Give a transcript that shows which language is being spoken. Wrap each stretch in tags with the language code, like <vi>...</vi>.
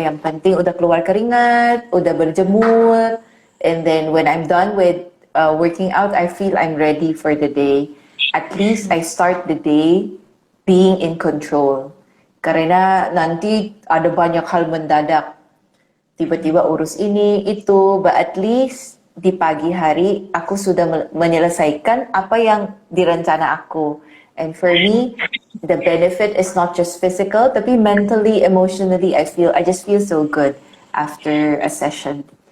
<id>Yang penting udah keluar keringat, udah berjemur,</id> <en>and then when I'm done with working out, I feel I'm ready for the day. At least I start the day being in control.</en> <id>Karena nanti ada banyak hal mendadak. Tiba-tiba urus ini, itu,</id> <en>but at least</en> <id>di pagi hari aku sudah menyelesaikan apa yang direncana aku.</id> <en>And for me, the benefit is not just physical, tapi mentally, emotionally, I just feel so good after a session.</en>